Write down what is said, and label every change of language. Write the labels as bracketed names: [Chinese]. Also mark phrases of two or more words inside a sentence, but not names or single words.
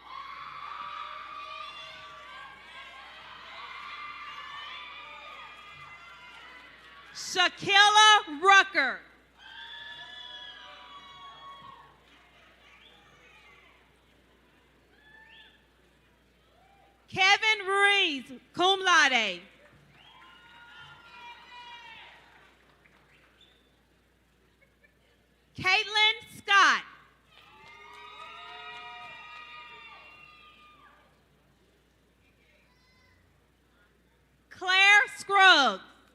[English] Shakila Rucker. Kevin Ruiz, [Latin] cum laude. [English] Caitlin Scott. Claire Scruggs.